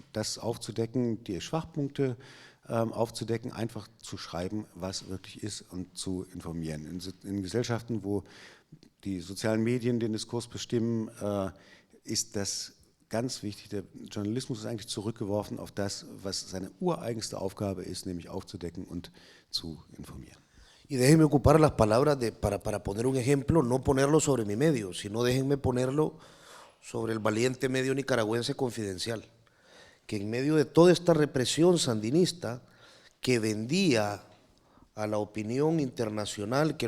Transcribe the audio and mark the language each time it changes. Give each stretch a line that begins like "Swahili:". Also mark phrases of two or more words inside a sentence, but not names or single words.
German: Das aufzudecken, die Schwachpunkte aufzudecken, einfach zu schreiben, was wirklich ist und zu informieren. In Gesellschaften, wo die sozialen Medien den Diskurs bestimmen, ist das ganz wichtig. Der Journalismus ist eigentlich zurückgeworfen auf das, was seine ureigenste Aufgabe ist, nämlich aufzudecken und zu informieren.
Spanish: Y déjenme ocupar las palabras para poner un ejemplo, no ponerlo sobre mi medio, sino déjenme ponerlo sobre el valiente medio nicaragüense Confidencial, que en medio de toda esta represión sandinista que vendía a la opinión internacional que